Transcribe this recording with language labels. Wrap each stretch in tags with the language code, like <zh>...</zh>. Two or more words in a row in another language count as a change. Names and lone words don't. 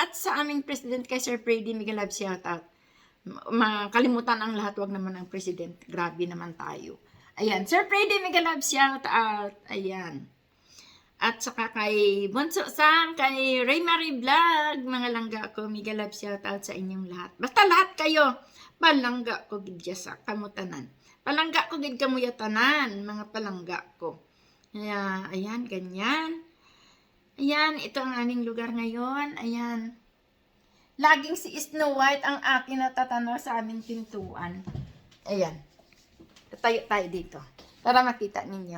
<tl>At sa aming president, kay Sir Freddy,</tl> <en>mega love shout out.</en> <tl>Makalimutan ang lahat, wag naman ang president. Grabe naman tayo. Ayan, Sir Freddy,</tl> <en>mega love shout out.</en> <tl>Ayan. At saka kay Bunso Sam, kay Ray Marie Vlog, mga langga ko,</tl> <en>mega love shoutout</en> <tl>sa inyong lahat. Basta lahat kayo,</tl> <hil>palangga ko gidya sa kamutanan. Palangga ko gid kamuya tanan, mga palangga ko.</hil> <tl>Kaya, ayan, ganyan. Ayan, ito ang aming lugar ngayon. Ayan. Laging si Snow White ang akin natatanaw sa aming pintuan. Ayan. Tatayo tayo dito para makita ninyo.</tl>